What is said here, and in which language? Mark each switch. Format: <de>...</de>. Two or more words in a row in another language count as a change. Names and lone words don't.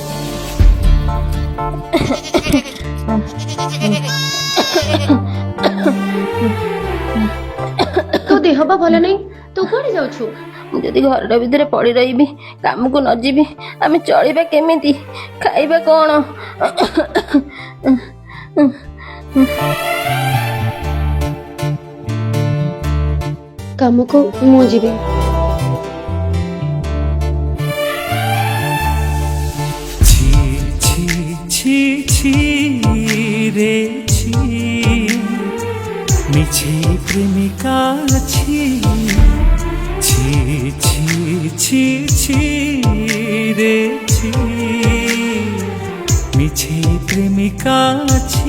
<or>ତୋ ଦେହ ବା ଭଲ ନାହିଁ, ତୁ କୁଆଡେ ଯାଉଛୁ? ମୁଁ ଯଦି ଘରଟା ଭିତରେ ପଡ଼ି ରହିବି, କାମକୁ ନ ଯିବି, ଆମେ ଚଳିବା କେମିତି? ଖାଇବା କ'ଣ? କାମକୁ ମୁଁ ଯିବି।</or> <bn>রে ছি মিছে প্রেমিকা ছি ছি ছি ছি ছি রে ছি মিছে প্রেমিকা ছি</bn>